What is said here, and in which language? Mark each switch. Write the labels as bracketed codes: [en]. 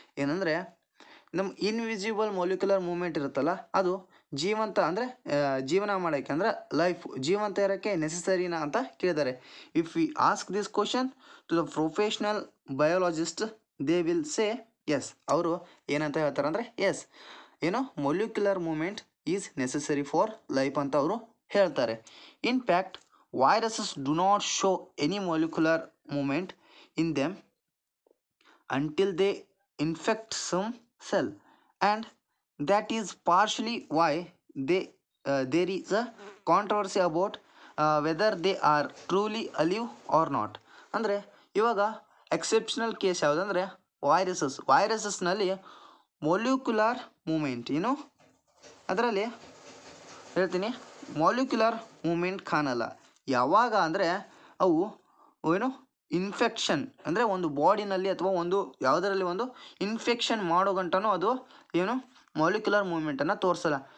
[kn] ಏನಂದರೆ ನಮ್ಮ invisible molecular moment ಇರುತ್ತಲ್ಲ ಅದು ಜೀವಂತ ಅಂದರೆ ಜೀವನ ಮಾಡೋಕ್ಕೆ ಅಂದರೆ ಲೈಫ್ ಜೀವಂತ ಇರೋಕ್ಕೆ ನೆಸೆಸರಿನಾ ಅಂತ ಕೇಳಿದ್ದಾರೆ. [en] If we ask this question to the professional biologist they will say yes. [kn] ಅವರು ಏನಂತ ಹೇಳ್ತಾರೆ ಅಂದರೆ ಎಸ್, ಏನೋ [en] molecular movement is necessary for life [kn] ಅಂತ ಅವರು ಹೇಳ್ತಾರೆ. [en] In fact viruses do not show any molecular movement in them until they infect some cell, and that is partially why there is a controversy about whether they are truly alive or not. [kn] ಅಂದರೆ ಇವಾಗ exceptional case ಯಾವುದಂದರೆ ವೈರಸಸ್ನಲ್ಲಿ ಮೊಲ್ಯುಕ್ಯುಲರ್ moment ಏನು ಅದರಲ್ಲಿ ಹೇಳ್ತೀನಿ, ಮೊಲ್ಯುಕ್ಯುಲರ್ moment ಕಾಣಲ್ಲ. ಯಾವಾಗ ಅಂದರೆ ಅವು ಏನು ಇನ್ಫೆಕ್ಷನ್ ಅಂದರೆ ಒಂದು ಬಾಡಿನಲ್ಲಿ ಅಥವಾ ಒಂದು ಯಾವುದರಲ್ಲಿ ಒಂದು ಇನ್ಫೆಕ್ಷನ್ ಮಾಡೋ ಗಂಟನೂ ಅದು ಏನು ಮಾಲಿಕ್ಯುಲರ್ ಮೂಮೆಂಟನ್ನು ತೋರಿಸಲ್ಲ.